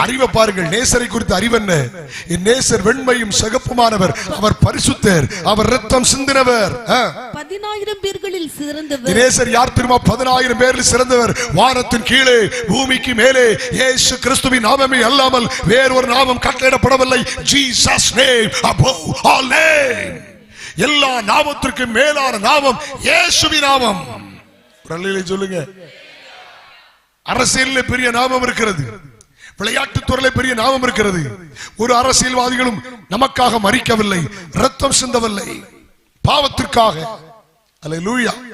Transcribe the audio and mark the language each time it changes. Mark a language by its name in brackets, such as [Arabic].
[Tamil] அறிவை பாருங்கள், நேசரை குறித்த அறிவு என்ன? என் நேசர் வெண்மையும் சிவப்புமானவர், அவர் பரிசுத்தர், அவர் இரத்தம் சிந்தினவர். 10,000 பேர்களில் சிறந்தவர். நேசர் யார் தெரியுமா? 10,000 பேரில் சிறந்தவர். வானத்தின் கீழே பூமிக்கு மேலே இயேசு கிறிஸ்துவின் நாமமே அல்லாமல் வேறொரு நாமம் கட்டளையிடப்படவில்லை. [English] Jesus name above all name. [Tamil] எல்லா நாமத்திற்கும் மேலான நாமம் இயேசுவின் நாமம். சொல்லுங்க. அரசியலில் பெரிய நாமம் இருக்கிறது, விளையாட்டு துறையில பெரிய நாமம் இருக்கிறது. ஒரு அரசியல்வாதிகளும் நமக்காக மரிக்கவில்லை, ரத்தம் சிந்தவில்லை, பாவத்திற்காக. அல்லேலூயா.